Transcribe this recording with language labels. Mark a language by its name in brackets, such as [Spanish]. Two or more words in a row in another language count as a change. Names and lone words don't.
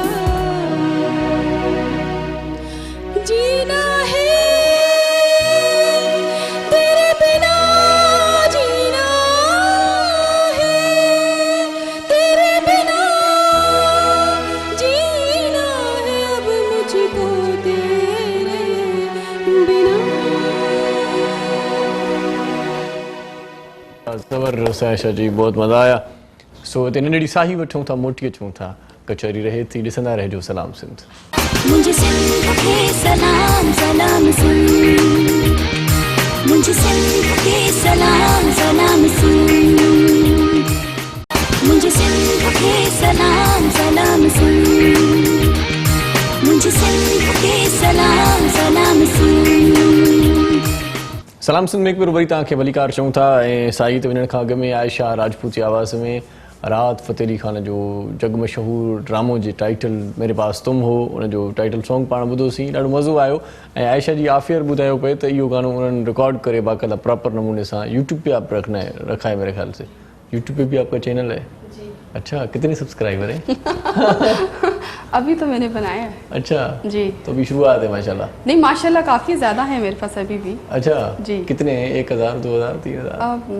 [Urdu] جینا ہے تیرے بنا، جینا ہے تیرے بنا، جینا ہے اب مجھ کو تیرے بنا. زبردست عائشہ جی، بہت مزا آیا. [Sindhi] सो तेने नड़ी साही वठूं था, मोटी अचूं था, कचहरी रहे थी, ॾिसंदा रहिजो सलाम सिंध। [Urdu] مجھے سندھ کے سلام سلام سن، مجھے سندھ کے سلام سلام سن، مجھے سندھ کے سلام سلام سن، مجھے سندھ کے سلام سلام سن. [Sindhi] सलाम सिंध में एक बार वरी तव्हांखे भलीकार चऊं था ऐं साई ते वञण खां अॻु में आयशा राजपूत जी आवाज़ में राहत फ़तेह अली ख़ान जो जग मशहूर ड्रामो जे टाइटल मेरे पास तुम हो, उन जो टाइटल सॉन्ग पाण ॿुधोसीं, ॾाढो मज़ो आयो। ऐं आयशा जी आफ़ियर ॿुधायो पए त इहो गानो उन्हनि रिकॉर्ड करे बाक़ाइदा प्रॉपर नमूने सां [Urdu] یوٹیوب پہ آپ رکھا ہے میرے خیال سے. یوٹیوب پہ بھی آپ کا چینل ہے? जी। اچھا، کتنے سبسکرائبر ہیں? ابھی تو میں نے بنایا ہے. अच्छा जी। تو ابھی شروعات ہے ماشاءاللہ. نہیں ماشاءاللہ کافی زیادہ ہے میرے پاس ابھی بھی. अच्छा जी। کتنے ہیں? 1000, 2000, 3000?